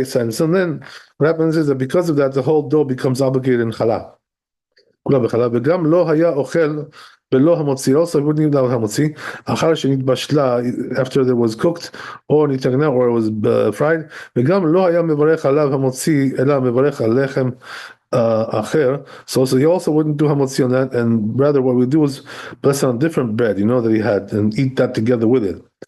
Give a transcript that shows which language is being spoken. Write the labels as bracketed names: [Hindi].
[English] So then what happens is that because of that, the whole dough becomes obligated in challah. [Hebrew] וגם לא היה אוכל בלא המוציא. [English] Also, he wouldn't eat without המוציא. [Hebrew] אחר שנתבשלה, [English] after it was cooked, or [Hebrew] נתגנה, [English] or it was fried. [Hebrew] וגם לא היה מברך עליו המוציא, אלא מברך על לחם אחר. [English] So he also wouldn't do hamotzi on that, and rather what we do is bless on different bread, that he had, and eat that together with it.